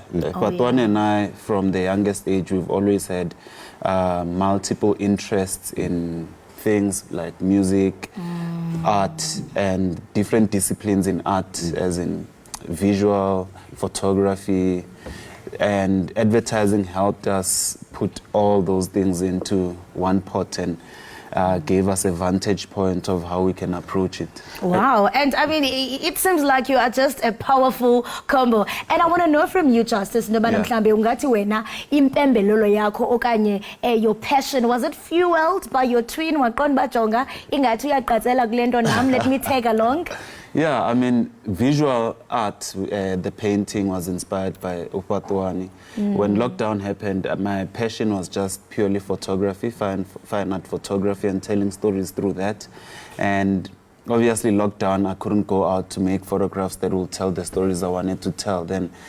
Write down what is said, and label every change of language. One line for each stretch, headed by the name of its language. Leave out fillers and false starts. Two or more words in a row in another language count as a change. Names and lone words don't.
English: Upatuani and I, from the youngest age, we've always had multiple interests in things like music, art, and different disciplines in art, as in visual, photography, and advertising helped us put all those things into one pot and gave us a vantage point of how we can approach it. Wow, and I mean, it seems like you are just a powerful combo. And I want to know from you, Justice,
Xhosa: mhlambe ungathi wena impembelelo yakho okanye
English: your passion, was it fueled by your twin
Xhosa: waqonda bajonga ingathi uyaqatsela kule nto nam,
English: let me tag along? Yeah, I mean, visual art, the painting was inspired by Upatuani. When lockdown happened, my passion was just purely photography, fine art photography, and telling stories through that. And obviously, lockdown, I couldn't go out to make photographs that will tell the stories I wanted to tell.